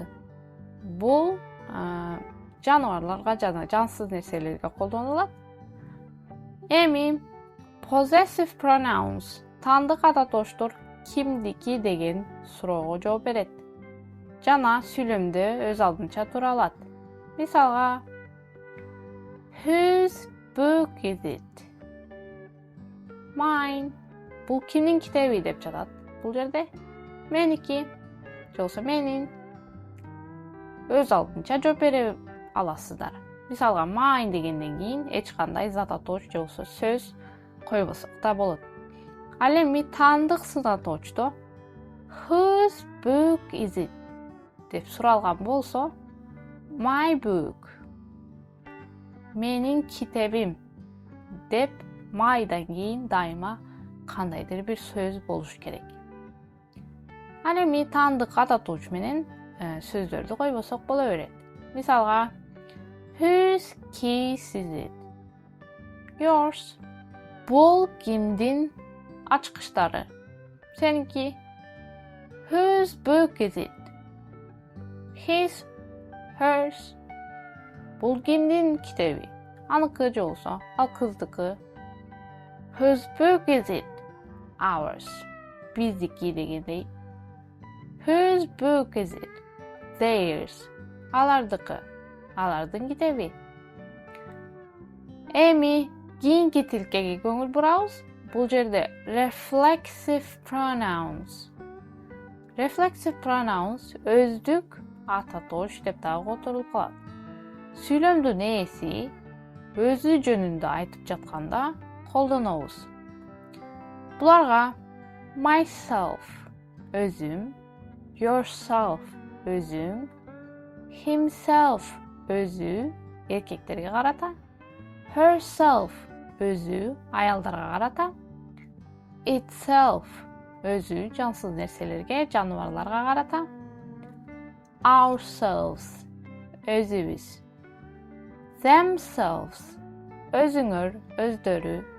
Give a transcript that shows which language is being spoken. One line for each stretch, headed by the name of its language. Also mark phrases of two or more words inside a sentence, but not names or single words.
Kyrgyz: Бул жаныбарларга жана жансыз нерселерге колдонулат. Эми
English: possessive pronouns
Kyrgyz: таандык ат атоочтор кимдики деген суроого жооп берет жана сүйлөмдө өз алдынча тура алат. Мисалга,
English: whose book is it? Mine.
Kyrgyz: Бул кимдин китеби деп жатат. Бул жерде меники же болбосо менин өз алдынча жооп бере аласыздар. Мисалга, mine дегенден кийин эч кандай зат атоочу же болбосо сөз койбосок да болот. Ал эми таандык сынатоочто
English: whose book is it
Kyrgyz: деп суралган болсо,
English: my book
Kyrgyz: менин китебим деп myдан кийин дайыма кандайдыр бир сөз болуш керек. Ал эми таандык ат атоочу менен сөздөрдү койбосок боло берет. Мисалга,
English: whose keys is it? Yours.
Kyrgyz: Бул кимдин ачкычтары? Сеники.
English: Whose book is it? His, hers.
Kyrgyz: Бул кимдин китеби? Аныкы же болсо, ал кыздыкы.
English: Whose book is it? Ours.
Kyrgyz: Биздики дегендей.
English: Whose book is it? Theirs.
Kyrgyz: Алардыкы. Алардын китеби. Эми кийинки тилкеге көңүл бурабыз. Бул жерде
English: reflexive pronouns. Reflexive pronouns
Kyrgyz: өздүк ат атооч деп дагы которулуп калат. Сүйлөмдүн ээси өзү жөнүндө айтып жатканда колдонобуз. Буларга myself өзүм, yourself өзүң, himself өзү эркектерге карата, herself өзү аялдарга карата, itself өзү жансыз нерселерге, жаныбарларга карата, ourselves өзүбүз, themselves өзүңөр, өздөрү.